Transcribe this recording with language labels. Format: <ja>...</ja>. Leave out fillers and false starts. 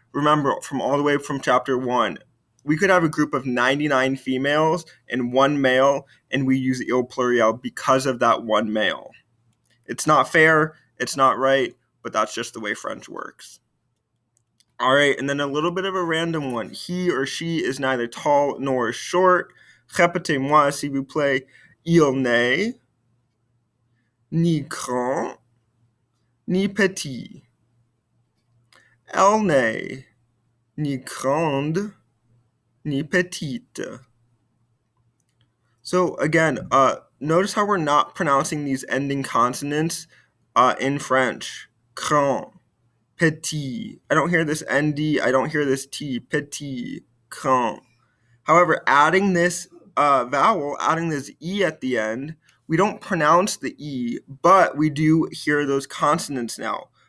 <en>Remember, from all the way from chapter 1, we could have a group of 99 females and one male, and we use il pluriel because of that one male. It's not fair, it's not right, but that's just the way French works. All right, and then a little bit of a random one. He or she is neither tall nor short.</en> <fr>Répétez-moi, s'il vous plaît. Il n'est ni grand ni petit. Elle n'est ni grande ni petite.</fr> <en>So again, notice how we're not pronouncing these ending consonants in French. Grand, petit. I don't hear this ND. I don't hear this T.</en> <fr>Petit, grand.</fr> <en>However, adding this vowel, adding this E at the end, we don't pronounce the E, but we do hear those consonants now.</en>